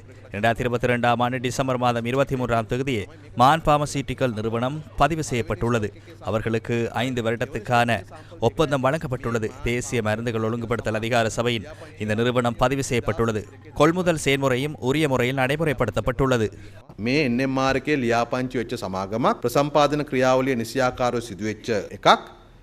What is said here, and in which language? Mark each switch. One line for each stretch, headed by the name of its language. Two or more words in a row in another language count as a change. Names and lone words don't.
Tamil: 2022ஆம் ஆண்டு டிசம்பர் மாதம் 23ஆம் தேதியே மான் பார்மசியூட்டிக்கல் நிறுவனம் பதிவு செய்யப்பட்டுள்ளது. அவர்களுக்கு 5 வருடத்துக்கான ஒப்பந்தம் வழங்கப்பட்டுள்ளது. தேசிய மருந்துகள் ஒழுங்குபடுத்தல் அதிகார சபையின் இந்த நிறுவனம் பதிவு செய்யப்பட்டுள்ளது. கொள்முதல் செயல்முறையும் உரிய முறையில் நடைமுறைப்படுத்தப்பட்டுள்ளது.
Sinhala: මේ NMR එකේ ලියාපදිංචි වෙච්ච සමාගමක් ප්‍රසම්පාදන ක්‍රියාවලිය නිසියාකාරව සිදුවෙච්ච එකක්.